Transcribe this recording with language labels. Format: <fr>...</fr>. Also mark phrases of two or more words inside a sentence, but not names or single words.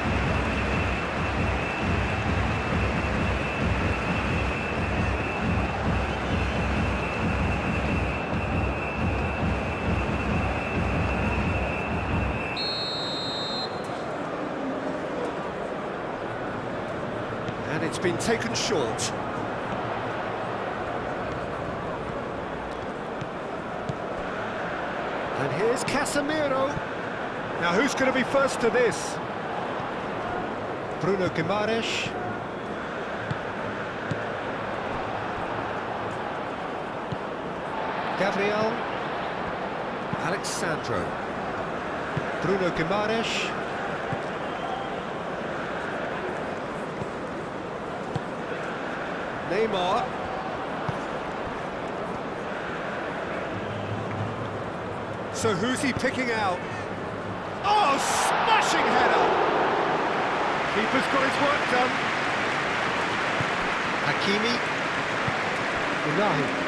<en>And it's been taken short. And here's Casemiro. Now who's going to be first to this? Bruno Guimaraes. Gabriel. Alexandro. Bruno Guimaraes. Neymar. So who's he picking out? Oh, smashing header! Keeper's got his work done. Hakimi. Unahi.</en>